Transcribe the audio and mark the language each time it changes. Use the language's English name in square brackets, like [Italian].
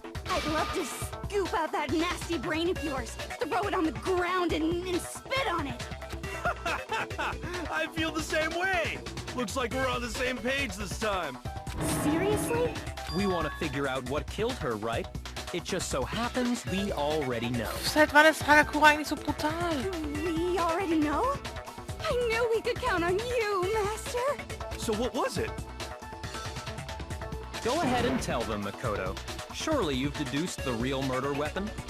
[English] I'd love to scoop out that nasty brain of yours, throw it on the ground and spit on it. I feel the same way. Looks like we're on the same page this time. Seriously? We want to figure out what killed her, right? It just so happens we already know. [German] Seit wann ist Hagakura eigentlich so brutal? [English] We already know? I knew we could count on you, Master. So what was it? Go ahead and tell them, Makoto. Surely you've deduced the real murder weapon?